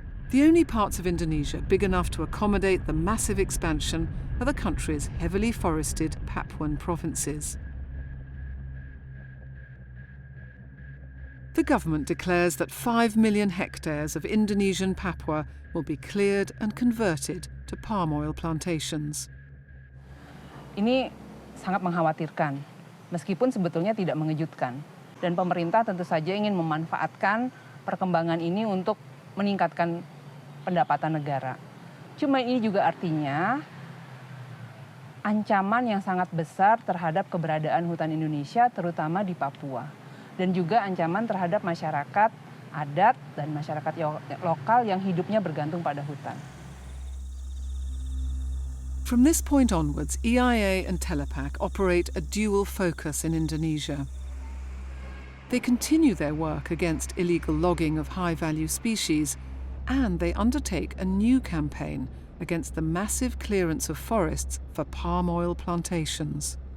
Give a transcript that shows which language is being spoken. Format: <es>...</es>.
<en>The only parts of Indonesia big enough to accommodate the massive expansion are the country's heavily forested Papuan provinces. The government declares that 5 million hectares of Indonesian Papua will be cleared and converted to palm oil plantations.</en> <id>Ini sangat mengkhawatirkan, meskipun sebetulnya tidak mengejutkan. Dan pemerintah tentu saja ingin memanfaatkan perkembangan ini untuk meningkatkan pendapatan negara. Cuma ini juga artinya ancaman yang sangat besar terhadap keberadaan hutan Indonesia, terutama di Papua. Dan juga ancaman terhadap masyarakat adat dan masyarakat lokal yang hidupnya bergantung pada hutan.</id> <en>From this point onwards, EIA and Telapak operate a dual focus in Indonesia. They continue their work against illegal logging of high-value species and they undertake a new campaign against the massive clearance of forests for palm oil plantations.</en>